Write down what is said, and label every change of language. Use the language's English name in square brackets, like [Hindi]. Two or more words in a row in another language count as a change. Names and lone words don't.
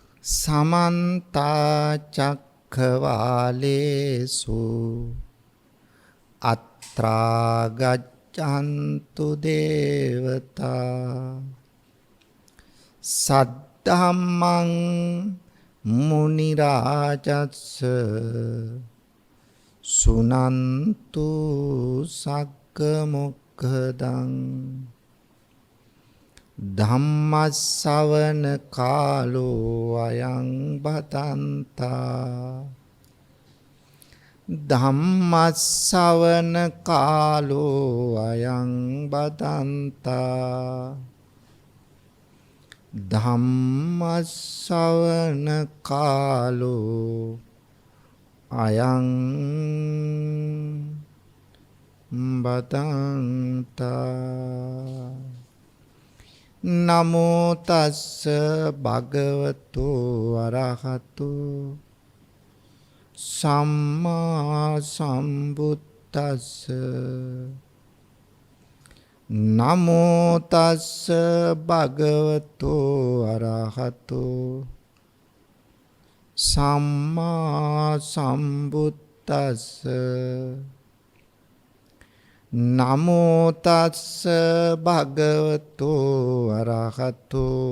[Pali] समन्ता चक्रवालेषु अत्रा गच्छन्तु देवता सद्धम्मं मुनिराजस्य सुनन्तु सग्गमुखदं ධම්මස්සවන කාලෝ අයං බතන්තා ධම්මස්සවන කාලෝ අයං බතන්තා ධම්මස්සවන කාලෝ අයං බතන්තා නමෝ තස්ස භගවතු අරහතු සම්මා සම්බුද්දස්ස නමෝ තස්ස භගවතු අරහතු සම්මා සම්බුද්දස්ස නමෝ තස්ස භගවතු අරහතු